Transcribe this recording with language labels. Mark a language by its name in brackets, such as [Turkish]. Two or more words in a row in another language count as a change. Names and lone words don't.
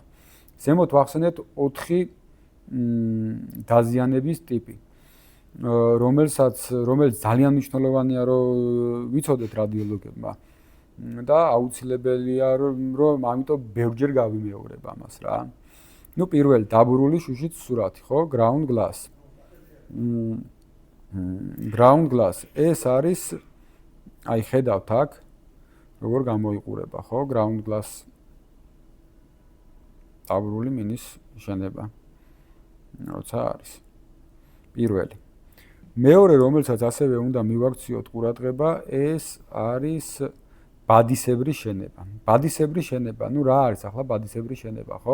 [Georgian] ზემოთ ვახსენეთ 4 დაზიანების ტიპი, რომელიც ძალიან მნიშვნელოვანია, რომ ვიცოდეთ რადიოლოგებმა და აუცილებელია, რომ ამიტომ ბევრჯერ გავიმეორებ ამას რა. ნუ პირველი დაბურული შუშით სურათი, ხო? [English] ground glass. ground glass [Georgian] ეს არის აი ხედავთ აქ როგორ გამოიყურება, ხო? [English] ground glass [Georgian] დაბურული მინის შენება. როცა არის პირველი. მეორე, რომელსაც ასევე უნდა მივაქციოთ ყურადღება, ეს არის ბადისებრი შენება. ბადისებრი შენება, ნუ რა არის ახლა ბადისებრი შენება, ხო?